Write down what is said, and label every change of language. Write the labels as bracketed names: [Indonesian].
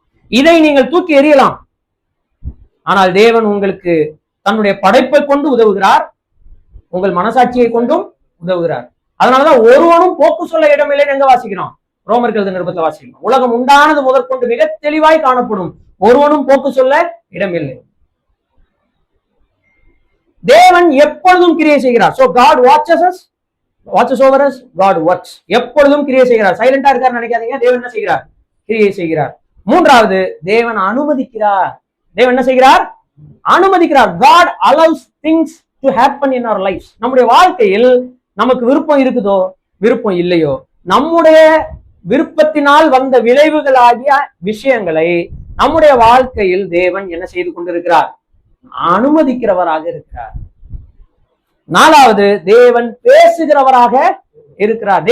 [Tamil] இதை நீங்கள் தூக்கி எறியலாம், ஆனால் தேவன் உங்களுக்கு தன்னுடைய படைப்பை கொண்டு உதவுகிறார், உங்கள் மனசாட்சியை கொண்டும் உதவுகிறார். அதனாலதான் ஒருவனும் போக்கு சொல்ல இடமில்லைன்னு எங்க வாசிக்கிறோம்? ரோமர்கள் நிருபத்தில் வாசிக்கிறோம். உலகம் உண்டானது முதற்கொண்டு மிக தெளிவாய் காணப்படும், ஒருவனும் போக்கு சொல்ல இடமில்லை. தேவன் எப்பொழுதும் கிரியை செய்கிறார். [English] So God watches over us, God works. [Tamil] எப்பொழுதும் கிரியை செய்கிறார். சைலண்டா இருக்காரு நினைக்காதீங்க. தேவன் என்ன செய்கிறார்? கிரியை செய்கிறார். மூன்றாவது, தேவன் அனுமதிக்கிறார். தேவன் என்ன செய்கிறார்? அனுமதிக்கிறார். [English] God allows things to happen in our lives. [Tamil] நம்முடைய வாழ்க்கையில் நமக்கு விருப்பம் இருக்குதோ விருப்பம் இல்லையோ, நம்முடைய விருப்பத்தினால் வந்த விளைவுகளாகிய விஷயங்களை நம்முடைய வாழ்க்கையில் தேவன் என்ன செய்து கொண்டிருக்கிறார்? அனுமதிக்கிறவராக இருக்கிறார். நாலாவது, தேவன் பேசுகிறவராக இருக்கிறார்.